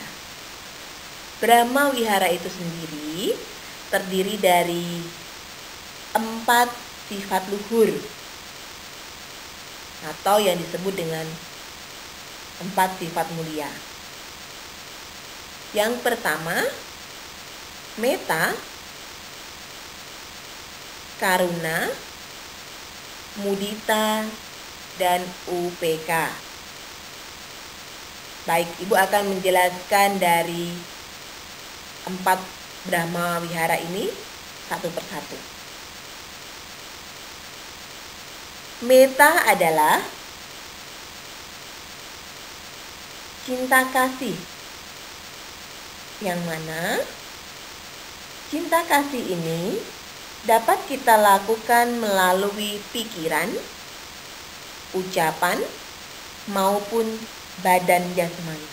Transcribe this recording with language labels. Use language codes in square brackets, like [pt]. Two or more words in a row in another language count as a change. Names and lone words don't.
[id] Brahma Wihara itu sendiri terdiri dari 4 sifat luhur atau yang disebut dengan 4 sifat mulia. Yang pertama, metta, karuna, mudita, dan UPK. Baik, Ibu akan menjelaskan dari 4 Brahma Wihara ini satu persatu. Metta adalah cinta kasih, yang mana cinta kasih ini dapat kita lakukan melalui pikiran, ucapan, maupun badan jasmani.